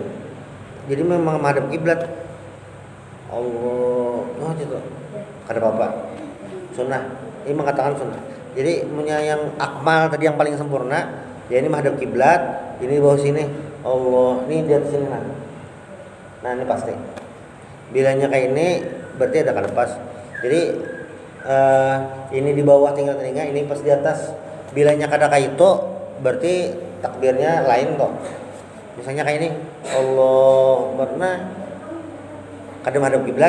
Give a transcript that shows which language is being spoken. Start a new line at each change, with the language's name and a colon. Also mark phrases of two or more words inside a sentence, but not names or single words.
Indonesian: Jadi memang menghadap kiblat. Allah. Oh gitu.
Banjar: Kada apa-apa.
Indonesian: Sunnah. Ini mengatakan sunnah. Jadi punya yang akmal tadi yang paling sempurna Ya ini menghadap kiblat, ini di bawah sini. Allah, ini di atas sini nah. Nah, ini pasti. Bilanya kayak ini berarti ada kada pas. Jadi ini di bawah tinggal telinga, ini pas di atas. Bilanya kada kayak itu berarti takbirnya lain kok. Misalnya kayak ini, Allah pernah kada menghadap kiblat.